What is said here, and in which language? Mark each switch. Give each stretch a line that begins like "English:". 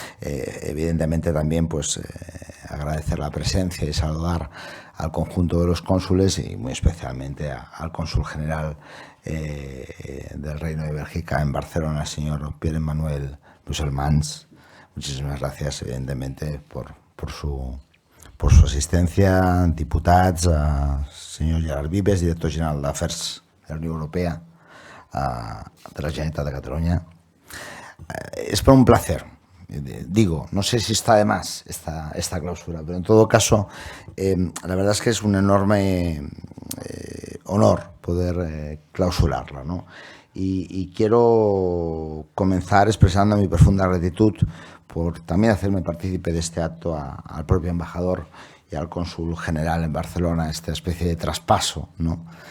Spanish: Evidentemente también pues agradecer la presencia y saludar al conjunto de los cónsules y muy especialmente al cónsul general del Reino de Bélgica en Barcelona, el señor Pierre-Emmanuel Musselmans. Muchísimas gracias, evidentemente, por su asistencia.
Catalan: Diputats, senyor Gerard Vives, director general d'Afers de la Unió Europea de la Generalitat de Catalunya.
Spanish: Es por un placer. Digo, no sé si está de más esta clausura, pero en todo caso, la verdad es que es un enorme honor poder clausurarla, ¿no? Y quiero comenzar expresando mi profunda gratitud por también hacerme partícipe de este acto al propio embajador y al cónsul general en Barcelona, esta especie de traspaso, ¿no?